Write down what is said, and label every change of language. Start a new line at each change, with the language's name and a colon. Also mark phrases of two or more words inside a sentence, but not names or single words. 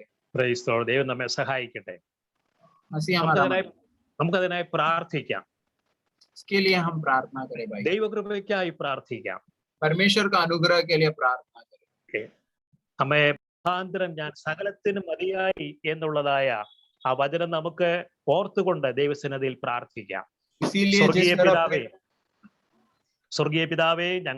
English: Praise the Lord.
Malayalam: ദൈവം നമ്മെ സഹായിക്കട്ടെ.
Hindi: मसीह हमारा
Malayalam: നമുക്കതിനായി പ്രാർത്ഥിക്കാം.
Hindi: इसके लिए हम प्रार्थना करें भाई,
Malayalam: ദൈവകൃപയ്ക്കായി പ്രാർത്ഥിക്കാം.
Hindi: परमेश्वर का अनुग्रह के लिए प्रार्थना करें.
Malayalam: നമ്മെ മുഖാന്തരം ഞാൻ സകലത്തിനും മതിയായി എന്നുള്ളതായ ആ വചനം നമുക്ക് ഓർത്തുകൊണ്ട് ദൈവസന്നിധിയിൽ പ്രാർത്ഥിക്കാം.
Hindi: इसीलिए
Malayalam: സ്വർഗീയ പിതാവേ ഞങ്ങൾ